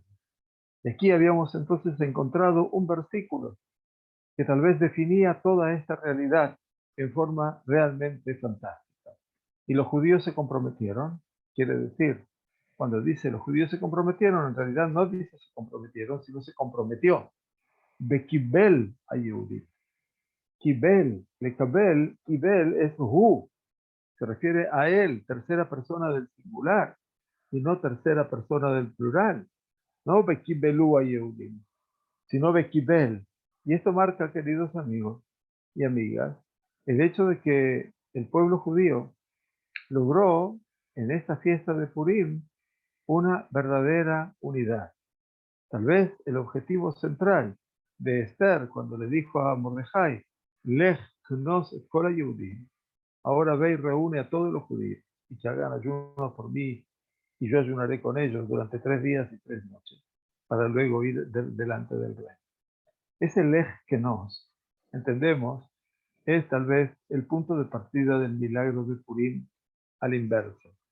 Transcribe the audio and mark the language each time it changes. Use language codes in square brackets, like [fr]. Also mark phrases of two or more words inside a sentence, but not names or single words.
[es] Y aquí habíamos entonces encontrado un versículo que tal vez definía toda esta realidad en forma realmente fantástica. Y los judíos se comprometieron, quiere decir, cuando dice los judíos se comprometieron, en realidad no dice se comprometieron, sino se comprometió. [he] וקיבל היהודי. קיבל, לקבל, קיבל [es] es hu, se refiere a él, tercera persona del singular, y no tercera persona del plural. No [he] וקיבלו היהודי, [es] sino bekibel. Y esto marca, queridos amigos y amigas, el hecho de que el pueblo judío logró en esta fiesta de Purim una verdadera unidad. Tal vez el objetivo central de Esther cuando le dijo a Mordejai, [he] לך כנוס את כל היהודים, [es] ahora ve y reúne a todos los judíos y que hagan ayuno por mí y yo ayunaré con ellos durante 3 días y 3 noches para luego ir delante del rey. Ese [he] לך כנוס, [es] entendemos, es tal vez el punto de partida del milagro de Purim al inverso.